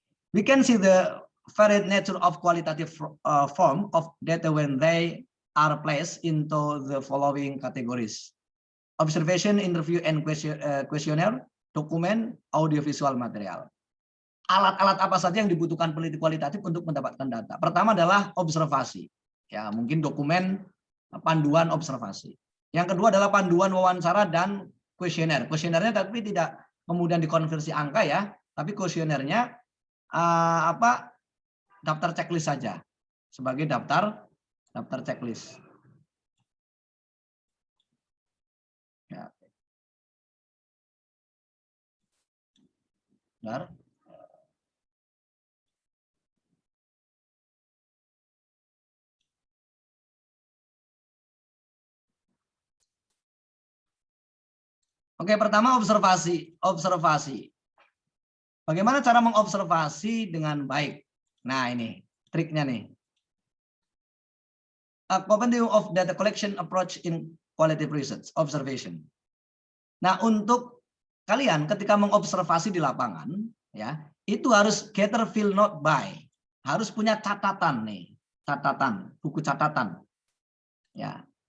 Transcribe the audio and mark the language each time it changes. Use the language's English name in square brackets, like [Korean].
[English] We can see the varied nature of qualitative form of data when they are placed into the following categories: observation, interview, and questionnaire, dokumen, audiovisual material. [Indonesian] Alat-alat apa saja yang dibutuhkan peneliti kualitatif untuk mendapatkan data? Pertama adalah observasi, ya mungkin dokumen, panduan observasi. Yang kedua adalah panduan wawancara dan kuesioner. Kuesionernya tapi tidak kemudian dikonversi angka ya, tapi kuesionernya daftar checklist saja sebagai daftar checklist. Ya. Benar. Oke, pertama observasi. Bagaimana cara mengobservasi dengan baik? Nah, ini triknya nih. [English] A compendium of data collection approach in qualitative research, observation. [Indonesian] Nah, untuk kalian ketika mengobservasi di lapangan, ya, itu harus [English] gather, fill, note, by. [Indonesian] Harus punya catatan nih, buku catatan. Ya.